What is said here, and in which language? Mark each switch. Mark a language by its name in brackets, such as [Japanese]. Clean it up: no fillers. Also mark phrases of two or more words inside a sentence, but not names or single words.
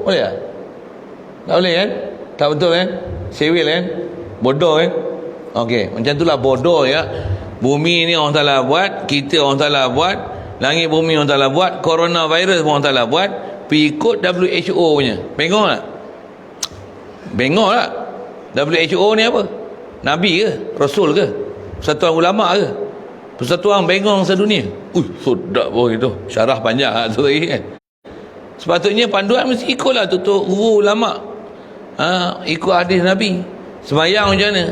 [Malay] Boleh tak? Tak boleh kan? Tak betul kan? Sewil kan? Bodoh kan? Okey, macam itulah bodoh ya. Bumi ni Allah Ta'ala buat, kita Allah Ta'ala buat, langit bumi Allah Ta'ala buat, coronavirus pun Allah Ta'ala buat, ikut WHO punya. Bengok tak? Bengok tak? WHO ni apa? Nabi ke? Rasul ke? Persatuan ulama ke? Persatuan bengong sedunia. Sedap pun itu. Syarah panjang tu tadi kan. Sepatutnya panduan mesti ikutlah tutup guru ulama. Ikut hadis Nabi. Sembahyang macam mana?